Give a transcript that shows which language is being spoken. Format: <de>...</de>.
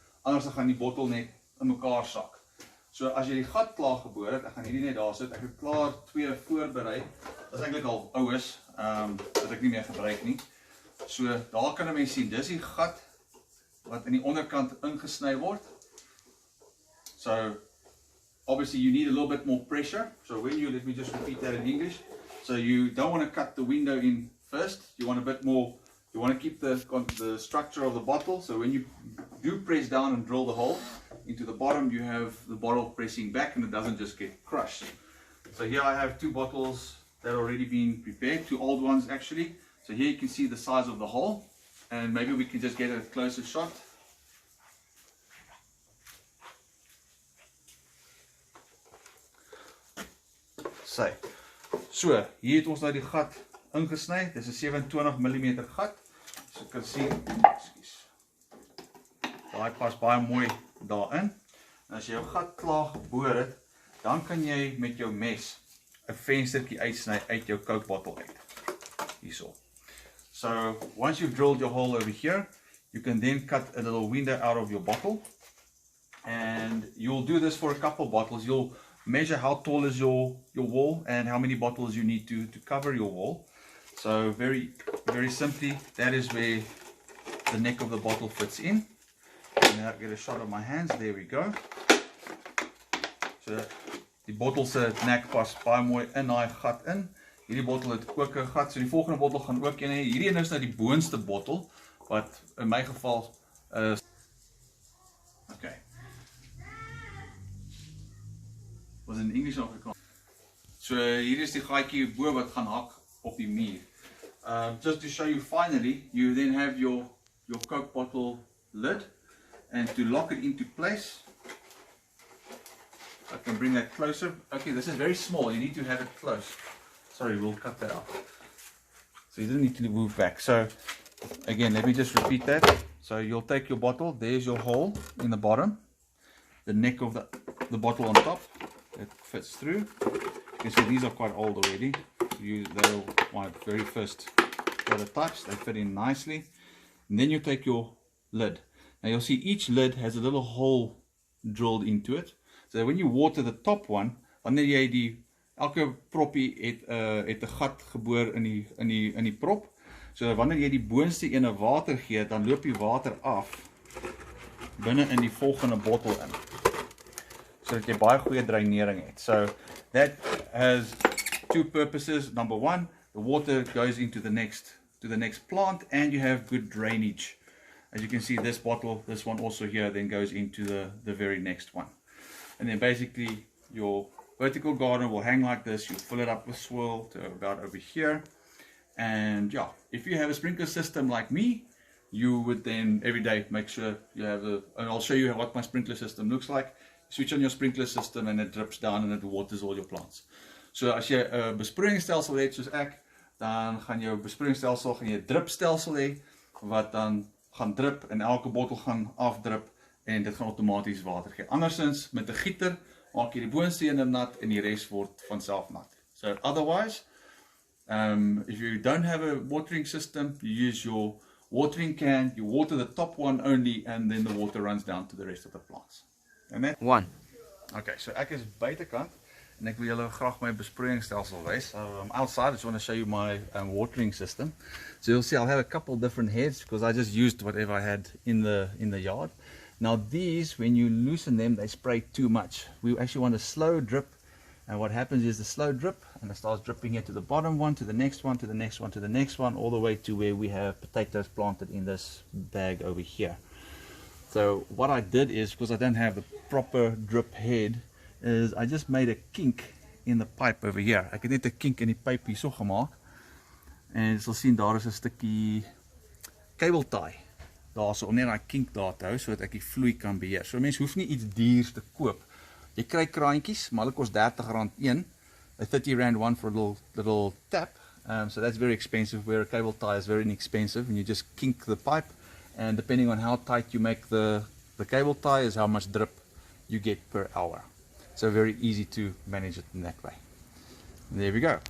<af>Anders gaan die bottel net in mekaar sak. So as jy die gat klaar geboor het, ek gaan hierdie net daar sit. Ek het klaar 2 voorberei. Dit is eintlik al oues wat ek nie meer gebruik nie. So daar kan 'n mens sien, dis die gat wat in die onderkant ingesny word.</af> <en>So obviously you need a little bit more pressure. So when you, let me just repeat that in English. So you don't want to cut the window in first. You want a bit more, you want to keep the structure of the bottle. So when you do press down and drill the hole into the bottom, you have the bottle pressing back and it doesn't just get crushed. So here I have 2 bottles that are already been prepared, 2 old ones actually. So here you can see the size of the hole, and maybe we can just get a closer shot.</en> <af>So, hier het ons nou die gat ingesny. Dit is 'n 27mm gat. So jy kan sien, daai pas baie mooi daarin. En as jy jou gat klaar geboor het, dan kan jy met jou mes 'n venstertjie uitsny uit jou Coke bottle uit. Hierso.</af> <en>So, once you've drilled your hole over here, you can then cut a little window out of your bottle. And you'll do this for a couple bottles. You'll measure how tall is your wall and how many bottles you need to cover your wall. So very simply, that is where the neck of the bottle fits in. And now I get a shot of my hands. There we go.</en> <af>So die bottel se nek pas baie mooi in daai gat in. Hierdie bottel het ook 'n gat. So die volgende bottel gaan ook een hê. Hierdie een is nou die boonste bottel wat in my geval is okay. Was in Engels of Afrikaans. So hier is die gaatjie bo wat gaan hak op die muur.</af> <en>Just to show you finally, you then have your Coke bottle lid, and to lock it into place, I can bring that closer. Okay, this is very small, you need to have it close. Sorry, we'll cut that out. So you don't need to move back. So again, let me just repeat that. So you'll take your bottle, there's your hole in the bottom, the neck of the bottle on top. It fits through. You can see these are quite old already. They're my very first prototypes. They fit in nicely. And then you take your lid. Now you'll see each lid has a little hole drilled into it. So when you water the top one,</en> <af>wanneer jy elke proppie het 'n gat geboor in die prop. So wanneer jy die boonste ene water gee, dan loop die water af binne in die volgende bottel in, sodat jy baie goeie dreinering het.</af> <en>So that has 2 purposes. Number 1, the water goes into the next plant, and you have good drainage. As you can see, this bottle, this one also here, then goes into the very next one. And then basically your vertical garden will hang like this. You fill it up with swirl to about over here. And yeah, if you have a sprinkler system like me, you would then every day make sure you have and I'll show you what my sprinkler system looks like. switch on your sprinkler system and it drips down and it waters all your plants.</en> <af>So as jy 'n besproeiingsstelsel het soos ek, dan gaan jou besproeiingsstelsel gaan jy 'n dripstelsel hê wat dan gaan drip en elke bottel gaan afdrip en dit gaan outomaties water gee. Andersins met 'n gieter maak jy die boonste ene nat en die res word van self nat.</af> <en>So otherwise, if you don't have a watering system, you use your watering can, you water the top one only and then the water runs down to the rest of the plants. And then? One.</en> <af>Okay, so ek is buitekant en ek wil julle graag my besproeiingsstelsel wys.</af> <en>So I'm outside, I just want to show you my watering system. So you'll see I'll have a couple different heads because I just used whatever I had in the yard. Now these, when you loosen them, they spray too much. We actually want a slow drip, and what happens is the slow drip, and it starts dripping here to the bottom one, to the next one, to the next one, to the next one, all the way to where we have potatoes planted in this bag over here. So what I did is, because I don't have the proper drip head, is I just made a kink in the pipe over here.</en> <af>Ek het net 'n kink in die pyp hierso gemaak. En jy sal sien daar is 'n stukkie cable tie daarso om net daai kink daar te hou sodat ek die vloei kan beheer. So mense hoef nie iets duurs te koop. Jy kry kraantjies, maar hulle kos R30 een.</af> <en>A 30 rand one for a little tap. So that's very expensive, where a cable tie is very inexpensive, and you just kink the pipe, and depending on how tight you make the cable tie is how much drip you get per hour. So very easy to manage it in that way. And there we go.</en>